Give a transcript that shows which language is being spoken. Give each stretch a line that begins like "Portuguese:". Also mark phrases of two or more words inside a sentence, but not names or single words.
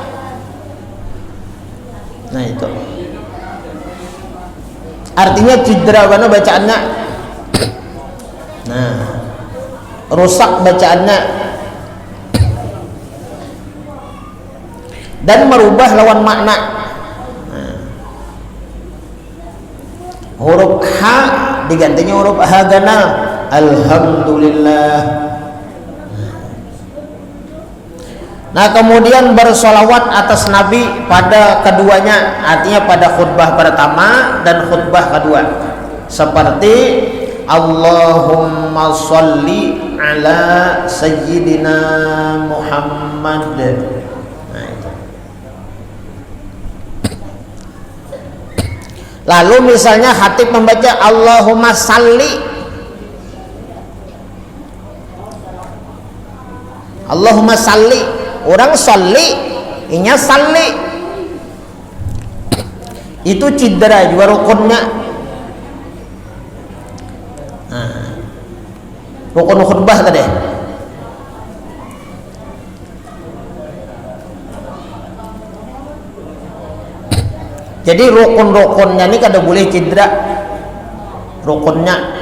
Banjar: Nah itu artinya cidra mana bacaannya, nah rusak bacaannya dan merubah lawan makna. Nah, huruf H digantinya huruf H ganal alhamdulillah. Nah kemudian bersolawat atas Nabi pada keduanya, artinya pada khutbah pertama dan khutbah kedua, seperti
Arabic: اللهم صل على سيدنا محمد.
Banjar: Nah, itu. Lalu misalnya khatib membaca
Arabic: اللهم صل اللهم صل,
Banjar: orang sholli inya salli, itu cidra juga rukunnya. Nah, rukun khutbah tadi. Jadi rukun-rukunnya ini kada boleh cidra rukunnya.